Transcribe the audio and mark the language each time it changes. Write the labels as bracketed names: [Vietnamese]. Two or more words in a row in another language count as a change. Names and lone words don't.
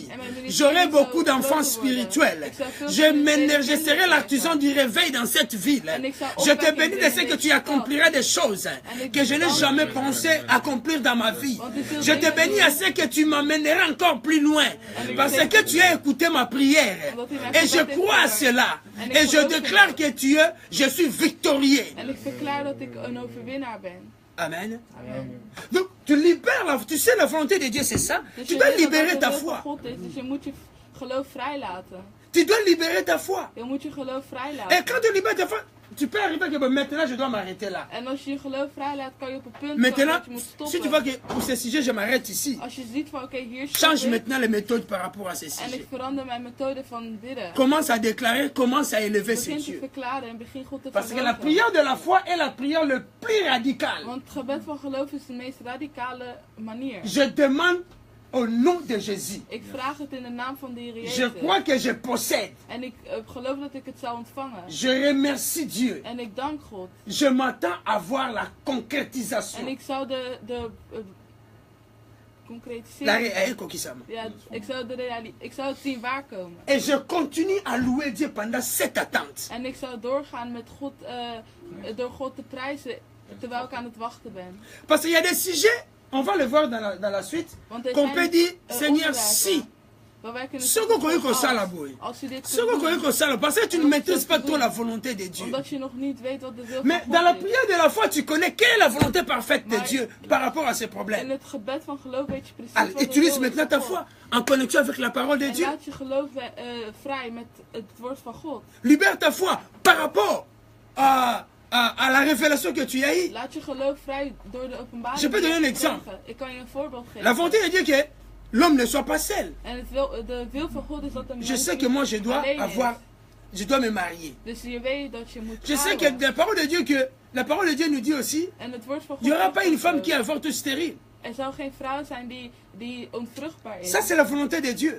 [Dutch] En mijn ministerie [French] J'aurai [Dutch] zal [French] beaucoup [Dutch] groter [French] d'enfants [Dutch] worden. [French] spirituels. [Dutch] Ik zal veel [French] Je [Dutch] spirituele [French] serai [Dutch] kinderen [French] l'artisan [Dutch] krijgen. [French] du réveil dans cette ville. [Dutch] En ik zal [French] Je te [Dutch] opwekking [French] bénis de ce [Dutch] brengen [French] que [Dutch] in [French] tu [Dutch] deze [French] accompliras des choses que je n'ai jamais pensé accomplir dans ma vie. Je te bénis à ce que tu m'emmèneras encore plus loin. Parce que tu as écouté ma prière. Et je crois à cela. Et je déclare que je suis victorieux. [Dutch] En ik verklaar dat ik een overwinnaar ben. [French] Amen. Amen. Donc, tu libères, tu sais, la volonté de Dieu, c'est ça. [Dutch] Dus [French] Tu [Dutch] je [French] dois [Dutch] weet dat [French] libérer [Dutch] dat de [French] ta [Dutch] wil van [French] foi. [Dutch] God is, dus je moet je geloof vrijlaten. [French] Tu dois libérer ta foi. [Dutch] Je moet je geloof [French] Et [Dutch] vrijlaten. [French] quand tu libères ta foi, tu peux arriver que maintenant je dois m'arrêter là. [Dutch] En als je je geloof vrijlaat, kan je op een punt komen [French] Maintenant, [Dutch] dat je moet stoppen. [French] si tu vois que pour ce sujet, je m'arrête ici. [Dutch] Als je ziet van oké, hier stop [French] Change [Dutch] ik [French] maintenant les méthodes par rapport à ce [Dutch] en [French] sujet. [Dutch] ik verander mijn methode van bidden. [French] Commence à déclarer, commence à élever ces [Dutch] Begin te [French] dieux. [Dutch] verklaren en begin God te [French] Parce que la [Dutch] verhogen. [French] prière de la foi est la prière le plus radicale. [Dutch] Want het gebed van geloof is de meest radicale manier. [French] Je demande au nom de Jésus. [Dutch] Ik vraag het in de naam van de Heer [French] Je [Dutch] Jezus. [French] crois que je possède. [Dutch] En ik geloof dat ik het zou ontvangen. [French] Je remercie Dieu. [Dutch] En ik dank God. [French] Je m'attends à voir la [Dutch] En [French] concrétisation. [Dutch] ik zou de [French] La [Dutch] concretisering. [French] réalisation. [Dutch] Ja, ik zou het zien waarkomen. [French] Et je continue à louer Dieu pendant cette attente. [Dutch] En ik zou doorgaan met God, door God te prijzen terwijl ik aan het wachten ben. [French] Parce qu'il y a des sujets, on va le voir dans la suite, [Dutch] Want er [French] qu'on peut dire, [Dutch] zijn [French] Seigneur, [Dutch] onderwerpen [French] si, [Dutch] waar wij kunnen [French] ce [Dutch] zeggen, [French] qu'on connaît [Dutch] als- [French] ça là, boy. [Dutch] als u dit [French] Ce [Dutch] kunt [French] qu'on connaît [Dutch] doen, [French] ça là, parce que tu ne maîtrises pas trop la volonté de Dieu. [Dutch] omdat je nog niet weet wat de wil [French] Mais [Dutch] van [French] dans la [Dutch] God is. [French] prière de la foi, tu connais quelle est la volonté parfaite de [Dutch] Maar- [French] Dieu par rapport à ces [Dutch] In [French] problèmes. [Dutch] het gebed van geloof weet je precies [French] Alors, [Dutch] wat de [French] utilise [Dutch] wil is [French] maintenant [Dutch] van [French] ta [Dutch] God. [French] foi en connexion avec la parole de [Dutch] En [French] Dieu. [Dutch] laat je geloof vrij met het woord van God. [French] Libère ta foi par rapport à la révélation que tu as eue. [Dutch] Laat je geloof vrij door de openbaring. [French] Je peux [Dutch] die je [French] donner un [Dutch] hebt [French] exemple. [Dutch] gekregen. Ik kan je een voorbeeld geven. [French] La volonté de Dieu que l'homme ne soit pas seul. [Dutch] En de wil van God is dat een [French] Je [Dutch] mens [French] sais que moi, je dois [Dutch] alleen [French] avoir, [Dutch] is. [French] je dois me marier. [Dutch] Dus je weet dat je moet [French] Je sais que [Dutch] trouwen. [French] la parole de Dieu nous dit aussi, [Dutch] En het woord van God [French] il n'y aura [Dutch] zegt [French] pas [Dutch] ook [French] une femme [Dutch] zo. [French] qui avorte stérile. [Dutch] Er zou geen vrouw zijn die onvruchtbaar is. [French] Ça, c'est la volonté de Dieu.